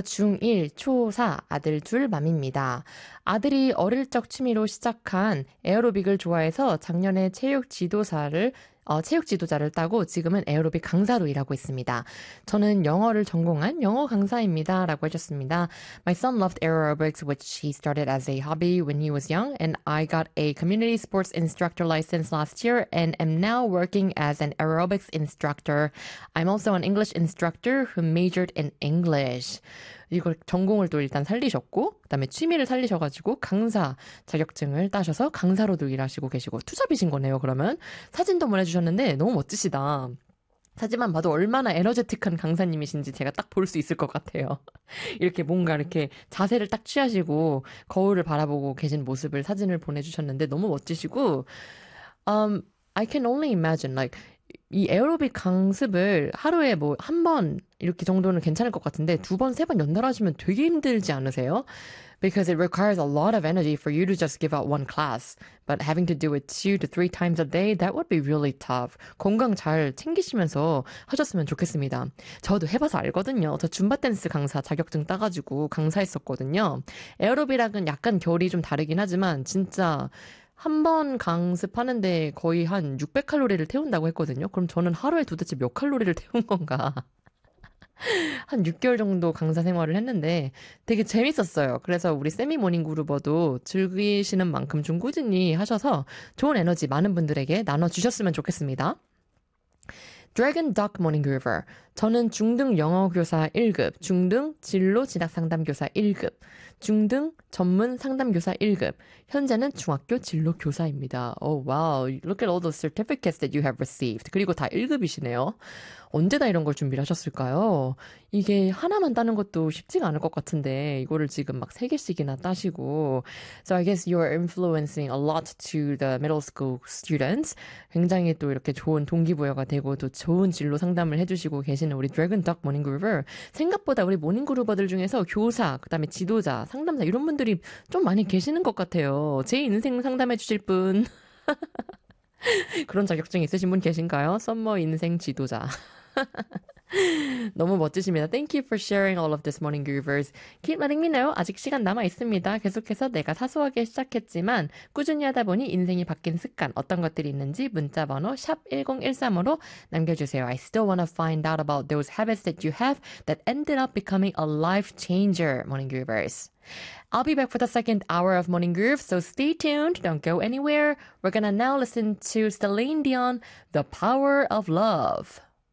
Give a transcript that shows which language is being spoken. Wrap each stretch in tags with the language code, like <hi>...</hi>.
<ko>중1 초사 아들 둘 맘입니다. 아들이 어릴 적 취미로 시작한 에어로빅을 좋아해서 작년에 체육 지도자를 따고 지금은 에어로빅 강사로 일하고 있습니다. 저는 영어를 전공한 영어 강사입니다라고 하셨습니다.</ko> <en>My son loved aerobics, which he started as a hobby when he was young, and I got a community sports instructor license last year and am now working as an aerobics instructor. I'm also an English instructor who majored in English.</en> <ko>이걸 전공을 또 일단 살리셨고, 그다음에 취미를 살리셔가지고 강사 자격증을 따셔서 강사로도 일하시고 계시고 투잡이신 거네요. 그러면 사진도 보내주셨는데 너무 멋지시다. 사진만 봐도 얼마나 에너제틱한 강사님이신지 제가 딱볼수 있을 것 같아요. 이렇게 뭔가 이렇게 자세를 딱 취하시고 거울을 바라보고 계신 모습을 사진을 보내주셨는데 너무 멋지시고,</ko> <en>I can only imagine like</en> <ko>이 에어로빅 강습을 하루에 뭐한번 이렇게 정도는 괜찮을 것 같은데 두 번, 세번 연달아 하시면 되게 힘들지 않으세요?</ko> <en>Because it requires a lot of energy for you to just give out one class. But having to do it 2 to 3 times a day, that would be really tough.</en> <ko>건강 잘 챙기시면서 하셨으면 좋겠습니다. 저도 해봐서 알거든요. 저 줌바 댄스 강사 자격증 따가지고 강사했었거든요. 에어로빅이랑은 약간 결이 좀 다르긴 하지만 진짜 한번 강습하는데 거의 한 600칼로리를 태운다고 했거든요. 그럼 저는 하루에 도대체 몇 칼로리를 태운 건가? 한 6개월 정도 강사 생활을 했는데 되게 재밌었어요. 그래서 우리 세미 모닝 그루버도 즐기시는 만큼 좀 꾸준히 하셔서 좋은 에너지 많은 분들에게 나눠주셨으면 좋겠습니다.</ko> <en>Dragon Duck Morning Groover.</en> <ko>저는 중등 영어 교사 1급, 중등 진로 진학 상담 교사 1급, 중등 전문 상담 교사 1급. 현재는 중학교 진로 교사입니다.</ko> <en>Oh wow. Look at all the certificates that you have received.</en> <ko>그리고 다 1급이시네요. 언제 다 이런 걸 준비를 하셨을까요? 이게 하나만 따는 것도 쉽지가 않을 것 같은데 이거를 지금 막세 개씩이나 따시고.</ko> <en>So I guess you are influencing a lot to the middle school students.</en> <ko>굉장히 또 이렇게 좋은 동기부여가 되고 또 좋은 진로 상담을 해주시고 계시는 우리 드래곤 덕 모닝 그루버. 생각보다 우리 모닝 그루버들 중에서 교사, 그다음에 지도자, 상담사 이런 분들이 좀 많이 계시는 것 같아요. 제 인생 상담해 주실 분. 그런 자격증 있으신 분 계신가요? 썸머 인생 지도자. 너무 멋지십니다.</ko> <en>Thank you for sharing all of this morning, Groovers. Keep letting me know.</en> <ko>아직 시간 남아 있습니다. 계속해서 내가 사소하게 시작했지만 꾸준히 하다 보니 인생이 바뀐 습관, 어떤 것들이 있는지 문자 번호 샵 1013으로 남겨주세요.</ko> <en>I still want to find out about those habits that you have that ended up becoming a life changer, morning, Groovers. I'll be back for the second hour of Morning Groove, so stay tuned. Don't go anywhere. We're gonna now listen to Celine Dion, The Power of Love.</en>